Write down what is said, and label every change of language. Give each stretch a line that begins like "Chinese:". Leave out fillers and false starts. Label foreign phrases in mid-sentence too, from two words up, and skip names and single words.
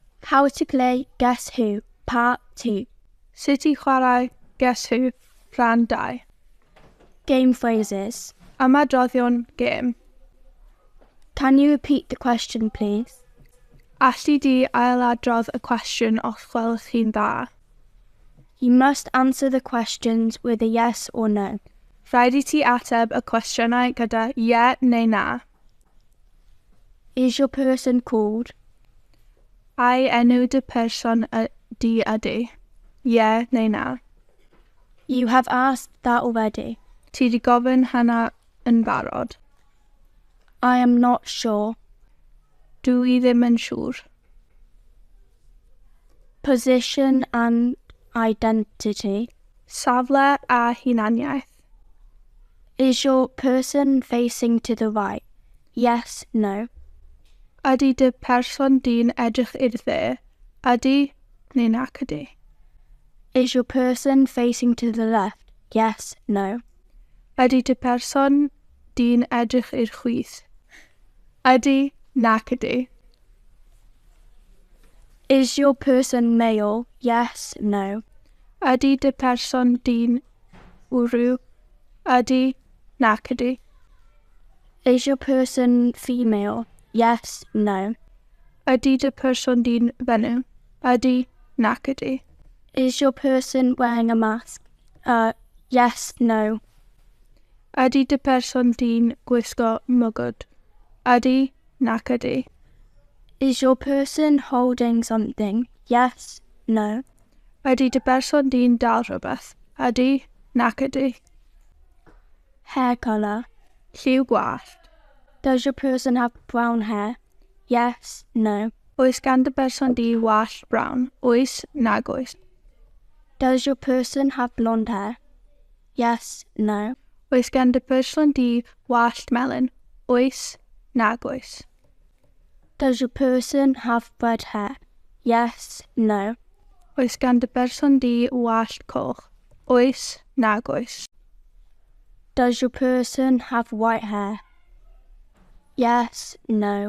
English: How to play Guess Who, Part 2.
Welsh: Sut i chwarae Guess Who, rhan 2.
English: Game phrases.
Welsh: Ymadroddion gêm.
English: Can you repeat the question, please?
Welsh: Alli di ailadrodd y cwestiwn os gwelwch chi'n dda?
English: You must answer the questions with a yes or no.
Welsh: Rhaid i ti ateb y cwestiynau gyda ie neu na.
English: Is your person called?
Welsh: Ai enw dy person di ydy? Ie neu na.
English: You have asked that already.
Welsh: Ti di gofyn hynna yn barod.
English: I am not sure.
Welsh: Dwi ddim yn siŵr.
English: Position and identity.
Welsh: Safle a hunaniaeth.
English: Is your person facing to the right? Yes, no.
Welsh: Ydy dy person di'n edrych i'r dde? Ydy neu nac ydy?
English: Is your person facing to the left? Yes, no.
Welsh: Ydy dy person di'n edrych i'r chwith? Ydy nac ydy?
English: Is your person male? Yes, no.
Welsh: Ydy dy person di'n wrw? Ydy nac ydy?
English: Is your person female? Yes, no.
Welsh: Ydy dy person di'n fenyw? Ydy nac ydy?
English: Is your person wearing a mask? Yes, no.
Welsh: Ydy dy person di'n gwisgo mwgwd? Ydy nac ydy?
English: Is your person holding something? Yes, no.
Welsh: Ydy dy person di'n dal rhywbeth? Ydy nac ydy?
English: Hair colour.
Welsh: Lliw gwallt.
English: Does your person have brown hair? Yes, no.
Welsh: Oes gan dy person di wallt brown? Oes nag oes?
English: Does your person have blonde hair? Yes, no.
Welsh: Oes gan dy person di wallt melyn? Oes nag oes?
English: Does your person have red hair? Yes, no.
Welsh: Oes gan dy person di wallt coch? Oes nag oes?
English: Does your person have white hair? Yes, no.